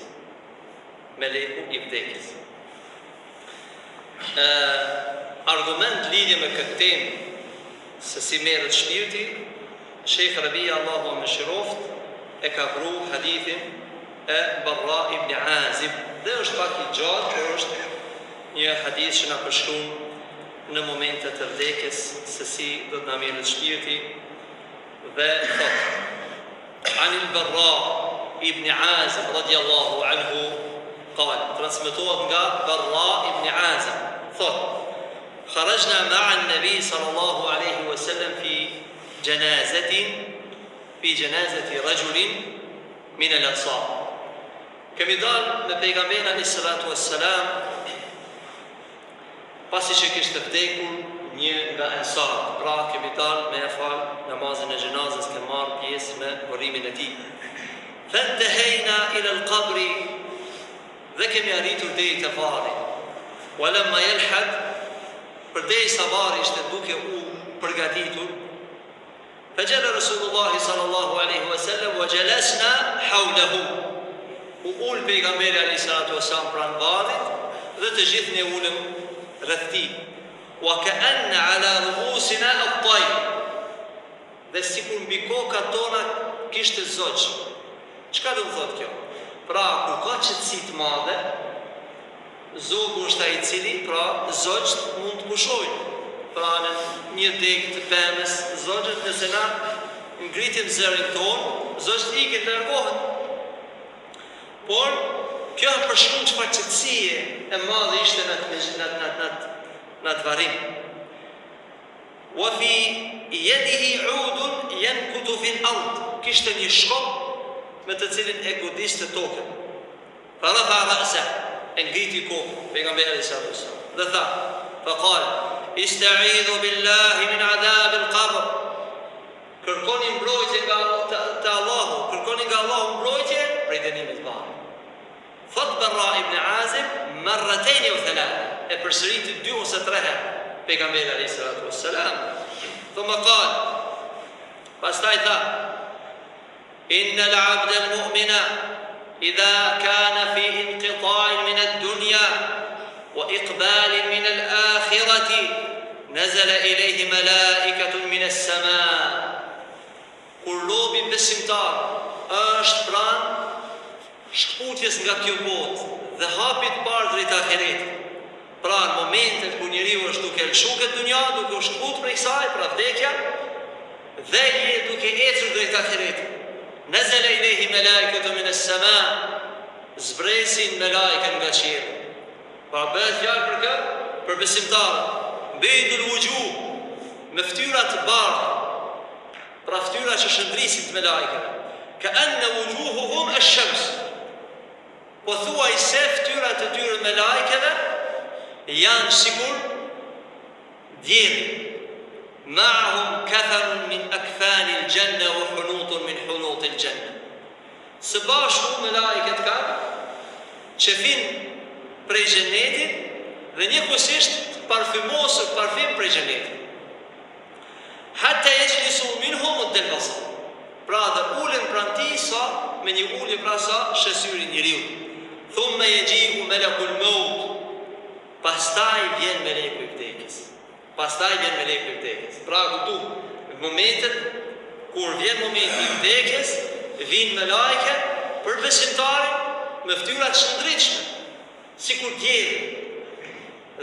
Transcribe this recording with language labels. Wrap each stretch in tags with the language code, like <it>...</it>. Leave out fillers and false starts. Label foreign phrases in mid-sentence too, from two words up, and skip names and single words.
<sq>Meleku i vdekjes. Argument lidhje me këtë temë se si merret shpirti, Sheikh Rabi Allahu mëshiroft e ka vru hadithin e Barra ibn Azib, dhe është pak i gjatë, por është një hadith që na përshkruan në momente të vdekjes se si do të na merret shpirti, dhe thotë</sq> <ar>عن البراء بن عازب رضي الله عنه قال,</ar> <sq>transmetohet nga Barra ibn Azib, thotë</sq> <ar>خرجنا مع النبي صلى الله عليه وسلم في جنازة رجل من الأنصار.</ar> <sq>Kemi dalë me pejgamberin</sq> <ar>عليه الصلاة والسلام</ar> <sq>pasi që kishte vdekur një nga ansar. Pra kemi dalë me fal namazin e xhenazës, kemi marrë pjesë me urrimin e tij.</sq> <ar>فانتهينا إلى القبر,</ar> <sq>dhe kemi arritur deri te varri.</sq> <ar>ولما يلحد,</ar> <sq>përderisa varri ishte duke u përgatitur,</sq> <ar>فجلس رسول الله صلى الله عليه وسلم وجلسنا حوله.</ar> <sq>U ul pejgamberi</sq> <ar>عليه الصلاة والسلام</ar> <sq>pranë varrit dhe të gjithë ne ulëm rreth tij.</sq> <ar>وكأن على رؤوسنا الطير.</ar> <sq>Dhe sikur mbi kokat tona kishte zogj. Çka do të thotë kjo? Pra kur ka qetësi të madhe, zogu është ai i cili, pra zogjt mund të pushojnë. Pra në një degë të pemës, zogjt nëse na ngritim zërin tonë, zogjt ikin të largohen. Por kjo përshkruan çfarë qetësie e madhe ishte në atë varrim.</sq> <ar>وفي يده عود ينكت في الأرض.</ar> <sq>Kishte një shkop me të cilin e godiste tokën.</sq> <ar>فرفع رأسه,</ar> <sq>e ngriti kokën pejgamberi</sq> <ar>عليه الصلاة والسلام</ar> <sq>dhe tha,</sq> <ar>فقال استعيذوا بالله من عذاب القبر.</ar> <sq>Kërkoni mbrojtje nga Allahu, kërkoni nga Allahu mbrojtje prej dënimit të varrit. Thot Barra ibn Azib</sq> <ar>مرتين أو ثلاثا,</ar> <sq>e përsëriti 2 ose 3 herë pejgamberi</sq> <ar>عليه الصلاة والسلام. ثم قال,</ar> <sq>pastaj tha,</sq> <ar>إن العبد المؤمن إذا كان في انقطاع من الدنيا وإقبال من الآخرة نزل إليه ملائكة من السماء.</ar> <sq>Kur robi besimtar është pranë shkputjes nga kjo botë dhe hapit parë drejt ahiretit, pra në momentet kur njeriu është duke lëshu këtë dunja, duke u shkput prej kësaj, pra vdekja, dhe je duke ecur drejt ahiretit,</sq> <ar>نزل إليه ملائكة من السماء,</ar> <sq>zbresin malaikën nga qielli. Pra bëhet fjalë për kë? Për besimtarët.</sq> <ar>بيض الوجوه,</ar> <sq>me fytyra të bardha. Pra fytyra që shëndrisin të malaikëve.</sq> <ar>كأن وجوههم الشمس.</ar> <sq>Po thuaj se fytyrat e tyre të malaikëve janë sikur dielli.</sq> <ar>معهم كفن من أكفان الجنة وحنوط من حنوط الجنة.</ar> <sq>Së bashku me laiket kanë qefin prej xhenetit dhe njëkohësisht parfymosur parfym prej xhenetit.</sq> <ar>حتى يجلس منهم الدلبسة.</ar> <sq>Pra dhe ulen pranë tij sa me një ulje pra sa shesyri njeriu.</sq> <ar>ثم يجيء ملك الموت.</ar> <sq>Pastaj vjen meleku i vdekjes. Pra këtu në momentet kur vjen momenti i vdekjes, vijnë melajke për besimtarin me fytyra të shndritshme, sikur djeli.</sq>